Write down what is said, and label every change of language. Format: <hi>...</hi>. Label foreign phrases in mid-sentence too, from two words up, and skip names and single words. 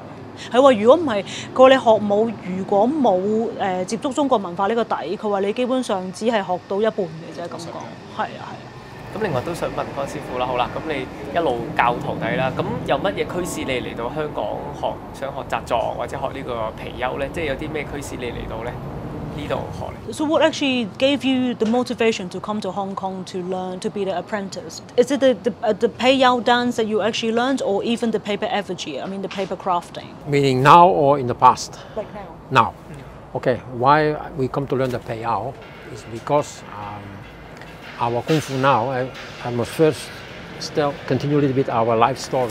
<yue>係話如果唔係，佢話你學武如果冇接觸中國文化呢個底，佢話你基本上只係學到一半嘅啫咁講。係啊。咁另外都想問江師傅啦，好啦，咁你一路教徒弟啦，咁有乜嘢驅使你嚟到香港想學習藏或者學呢個貔貅咧？即係有啲咩驅使你嚟到咧呢度學？</yue> <en>So what actually gave you the motivation to come to Hong Kong to learn to be the apprentice? Is it the payao dance that you actually learned, or even the paper effigy? I mean the paper crafting. Meaning now or in the past? Like now. Now. Okay. Why we come to learn the payao is because our Kung Fu now, I must first still continue a little bit our life story.</en>